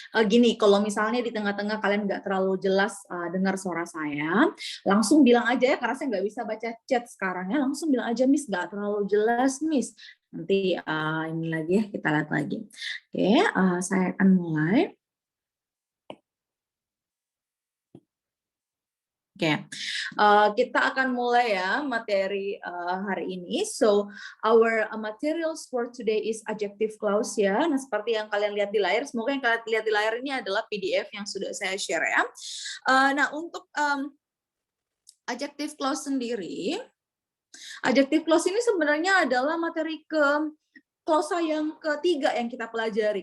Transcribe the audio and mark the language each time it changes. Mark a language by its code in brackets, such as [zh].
[id] Gini, kalau misalnya di tengah-tengah kalian nggak terlalu jelas dengar suara saya, langsung bilang aja ya, karena saya nggak bisa baca chat sekarang ya, langsung bilang aja, Miss, nggak terlalu jelas, Miss. Nanti ini lagi ya, kita lihat lagi. Oke, saya akan mulai. Oke, kita akan mulai ya materi hari ini. [en] So, our materials for today is adjective clause ya. [id] Nah, seperti yang kalian lihat di layar, semoga yang kalian lihat di layar ini adalah PDF yang sudah saya share ya. Nah, untuk adjective clause sendiri, adjective clause ini sebenarnya adalah materi klausa yang ketiga yang kita pelajari.